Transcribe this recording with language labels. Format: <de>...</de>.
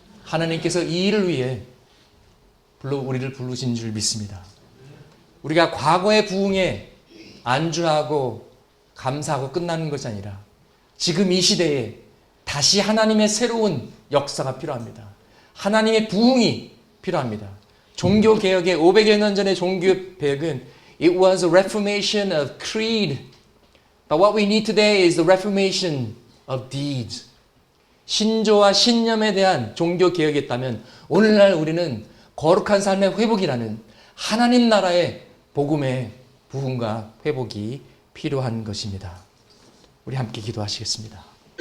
<ko>하나님께서 이 일을 위해 우리를 부르신 줄 믿습니다. 우리가 과거의 부흥에 안주하고 감사하고 끝나는 것이 아니라 지금 이 시대에 다시 하나님의 새로운 역사가 필요합니다. 하나님의 부흥이 필요합니다. 종교개혁의 500여 년 전의 종교개혁은</ko> <en>It was a reformation of creed. But what we need today is the reformation of deeds.</en> <ko>신조와 신념에 대한 종교개혁이었다면 오늘날 우리는 거룩한 삶의 회복이라는 하나님 나라의 복음의 부흥과 회복이 필요한 것입니다. 우리 함께 기도하시겠습니다.</ko>